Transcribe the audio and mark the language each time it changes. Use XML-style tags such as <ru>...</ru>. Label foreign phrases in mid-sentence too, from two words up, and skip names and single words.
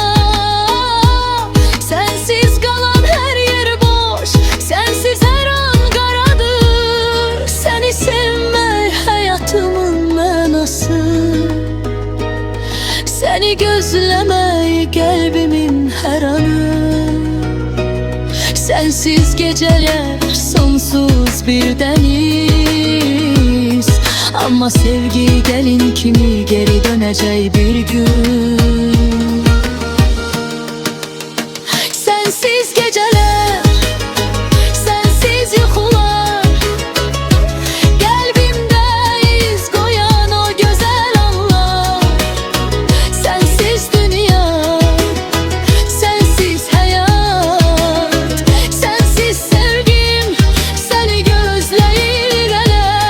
<az>Sənsiz qalan hər yer boş, sənsiz hər an qaradır. Səni sevmək həyatımın mənası, səni gözləmək qəlbimin hər anı.</az> <tr>Sensiz geceler sonsuz bir deniz, ama sevgi gelin kimi geri dönecek bir gün. Sensiz geceler,</tr> <az>sensiz yuxular, qəlbimdə iz qoyan o gözəl anlar. Sensiz dünya, sensiz həyat, sensiz sevgim səni gözləyir hələ.</az>